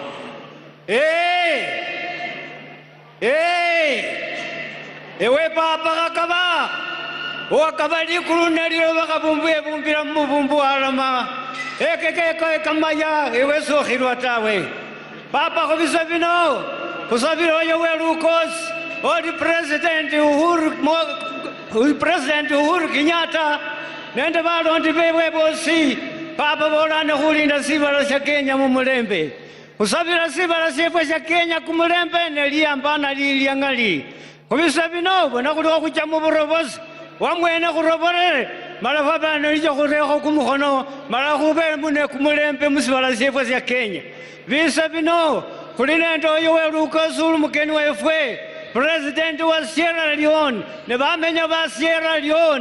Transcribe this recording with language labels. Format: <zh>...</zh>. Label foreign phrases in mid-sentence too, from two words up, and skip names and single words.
<luy>Ewe papa kakaba wakabali kulunelilo bakabumbuye bumbira mubumbu alama ekeke kamaya ewe sokhirwa tawe papa khobisa bino kusabira yo welukos odi president Uhuru Kenyatta nende balondi bewe bosi papa bolane khulinda sibala sya Kenya mu mulembe kusabira sibala syefwe sya Kenya ku mulembe neliyambana lilyangali khubisa bino bona khuliwo khucha mu burobozi wamwene khuroborere mala fabana lija khureko kumukhono mala khube mune kumulembe musibala syefwe sya Kenya bisa bino khuli nende oyo welukosulu mukeni wefwe president wa Sierra Leone ne bamenya ba Sierra Leone</luy>